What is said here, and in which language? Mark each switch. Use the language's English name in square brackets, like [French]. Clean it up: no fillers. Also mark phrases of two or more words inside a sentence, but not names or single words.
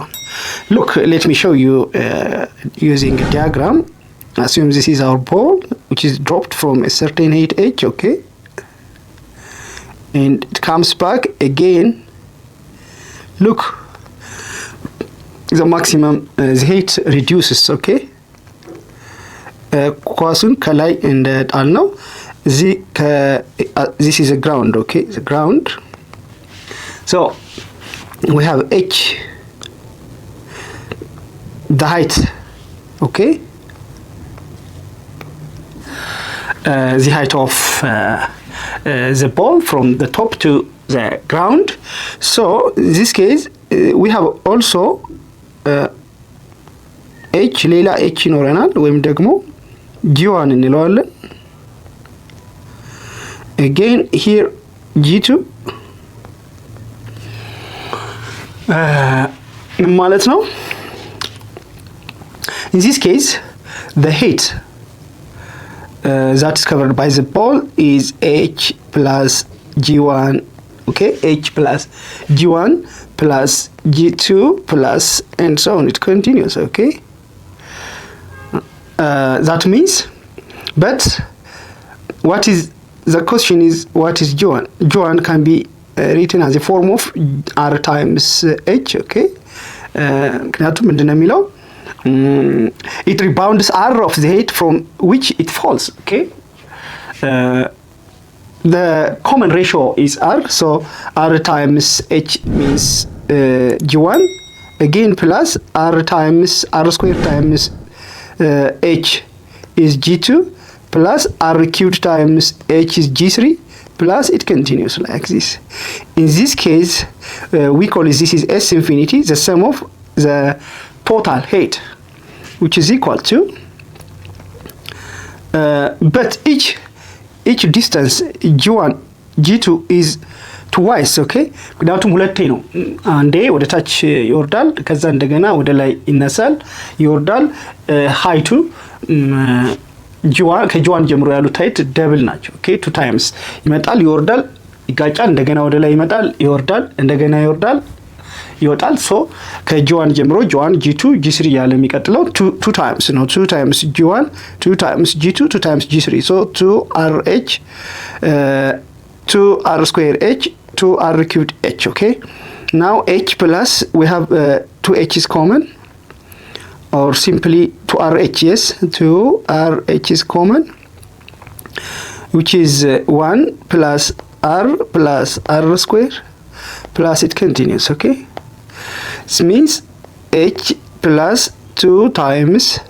[English] Look, let me show you using a diagram. Assume this is our ball which is dropped from a certain height h okay and it comes back again. Look, the maximum the height reduces okay [Amharic] ኳሱን ከላይ እንደጣል ነው እዚህ [English] this is a ground okay the ground so we have h the height okay the height of the ball from the top to the ground. So in this case we have also h [Amharic] ሌላ h ይኖረናል ወይም ደግሞ g1 እንለዋለን. [English] Again here g2 [Amharic] ማለት ነው. [English] In this case the height that is covered by the ball is h plus g1 okay h plus g1 plus g2 plus and so on it continues okay that means but what is the question is what is g1? G1 can be written as a form of r times h okay [Amharic] ምክንያቱም ምንድነው የሚለው [English] it rebounds r of the height from which it falls okay the common ratio is r so r times h means g1 again plus r times r squared times h is g2 plus r cubed times h is g3 plus it continues like this. In this case we call it this is s infinity the sum of the total height which is equal to but each distance g1 g2 is twice okay [Amharic] ምክንያቱም ሁለቴ ነው አንዴ ወደ ታች ይወርዳል ከዛ እንደገና ወደ ላይ ይነሳል ይወርዳል ሃይቱ g1 ከg1 ጀምሮ ያሉት [English] height double [Amharic] ናቸው [English] okay two times [Amharic] ይመጣል ይወርዳል ይጋጫል እንደገና ወደ ላይ ይመጣል ይወርዳል እንደገና ይወርዳል ይወጣል so ከg1 ጀምሮ g1 g2 g3 ያለ የሚቀጥለው [English] two times [Amharic] ነው [English] 2 times g1 2 times g2 2 times g3 so 2rh 2r square h 2r cubed h okay now h plus we have 2h is common or simply 2rh yes 2rh is common which is 1 plus r square plus it continues okay this means h plus 2 times